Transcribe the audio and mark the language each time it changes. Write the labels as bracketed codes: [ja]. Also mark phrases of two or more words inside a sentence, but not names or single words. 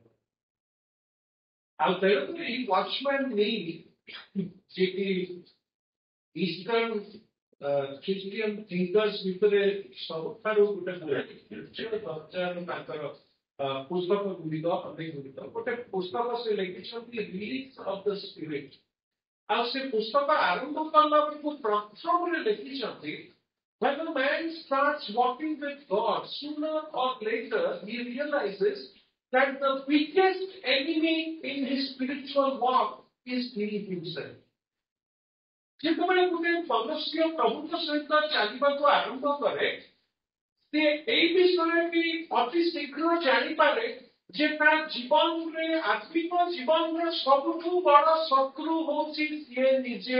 [or] ଆଉ ତେଣୁକରି ଏଇ ୱାଚମ୍ୟାନ୍ ନେଇ ଯିଏକି [en] Eastern Christian thinkers [or] ଭିତରେ ସବୁଠାରୁ ଗୋଟେ ଦର୍ଜାର ତାଙ୍କର ପୁସ୍ତକ ଗୁଡ଼ିକ ଅନେକ ଗୁଡ଼ିକ, ଗୋଟେ ପୁସ୍ତକ ସେ ଲେଖିଛନ୍ତି ରିଲିଜ ଅଫ ଦ ସ୍ପିରିଟ। ଆଉ ସେ ପୁସ୍ତକ ଆରମ୍ଭ କଲା ବେଳକୁ ପ୍ରଥମରେ ଲେଖିଛନ୍ତି, [en] when a man starts walking with God, sooner or later he realizes that the biggest enemy in his spiritual walk is he himself. [or] ଯେତେବେଳେ ଗୋଟେ ମନୁଷ୍ୟ ପ୍ରଭୁଙ୍କ ସହିତ ଚାଲିବାକୁ ଆରମ୍ଭ କରେ, ସେ ଏଇ ବିଷୟଟି ଅତି ଶୀଘ୍ର ଜାଣିପାରେ ଯେ ତା ଜୀବନରେ ଆତ୍ମିକ ଜୀବନର ସବୁଠୁ ବଡ଼ ଶତ୍ରୁ ହଉଛି ସିଏ ନିଜେ।